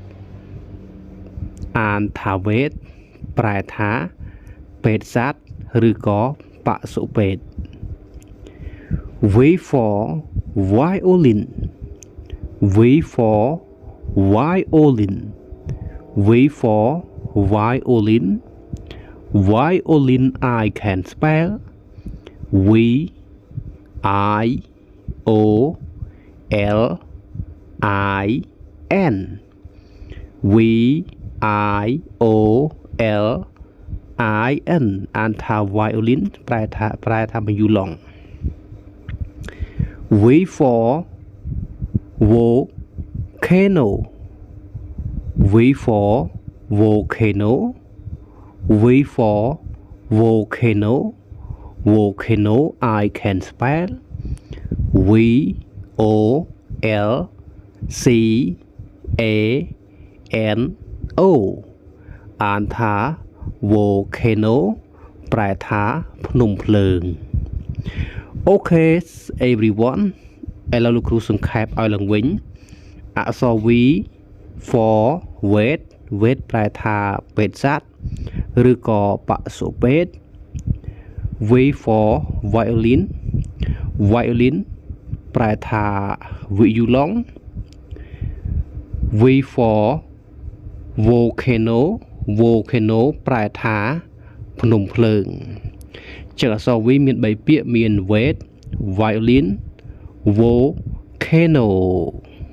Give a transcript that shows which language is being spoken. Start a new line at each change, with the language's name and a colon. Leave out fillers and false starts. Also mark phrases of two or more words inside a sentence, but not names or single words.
Khmer: អានថា wait ប្រែថាពេទ្យសត្វឬក៏បសុពេទ្យ
English: V for violin V for violin V for violin violin I can spell V I O L I N V I O L I N អានថា violin ប្រែថា violon V for volcano V for volcano V for volcano volcano I can spell V O L C A N
Khmer: O អានថា volcano ប្រែថាភ្នំភ្លើង
English: Okay everyone
Khmer: ឥឡូវលោកគ្រូសង្ខេបឲ្យឡើងវិញអក្សរ
English: V for wait wait
Khmer: ប្រែថាពេទ្យសត្វឬក៏បសុពេទ្យ
English: V for violin violin
Khmer: ប្រែថា violon
English: V for volcano volcano
Khmer: ប្រែថាភ្នំភ្លើងចឹងអក្សរ V មាន3ពាក្យមាន
English: wait violin volcano